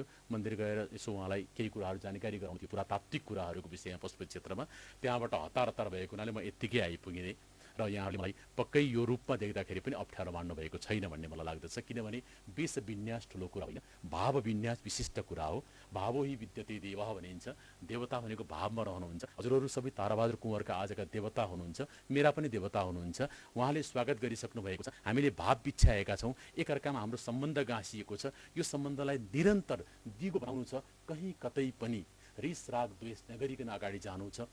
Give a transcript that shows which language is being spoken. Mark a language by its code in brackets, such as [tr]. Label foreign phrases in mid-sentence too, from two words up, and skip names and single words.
[ne] मन्दिर गएर यसो उहाँलाई केही कुराहरू जानकारी गराउँथ्यो, पुरातात्विक कुराहरूको विषयमा पशुपति क्षेत्रमा। त्यहाँबाट हतार भएको हुनाले म यत्तिकै आइपुगेँ र यहाँहरूले मलाई पक्कै यो रूपमा देख्दाखेरि पनि अप्ठ्यारो मान्नु भएको छैन भन्ने मलाई लाग्दछ। किनभने वेश विन्यास ठुलो कुरा होइन, भाव विन्यास विशिष्ट कुरा हो। [sa] भावो हि विद्यते देवः भनिन्छ। [ne] देवता भनेको भावमा रहनुहुन्छ। हजुरहरू सबै ताराबहादुर कुँवरका आजका देवता हुनुहुन्छ, मेरा पनि देवता हुनुहुन्छ। उहाँले स्वागत गरिसक्नु भएको छ। हामीले भाव बिछ्याएका छौँ, एकअर्कामा हाम्रो सम्बन्ध गाँसिएको छ। यो सम्बन्धलाई निरन्तर दिगो बनाउनु छ, कहीँ कतै पनि रिस राग द्वेष नगरिकन अगाडि जानु छ।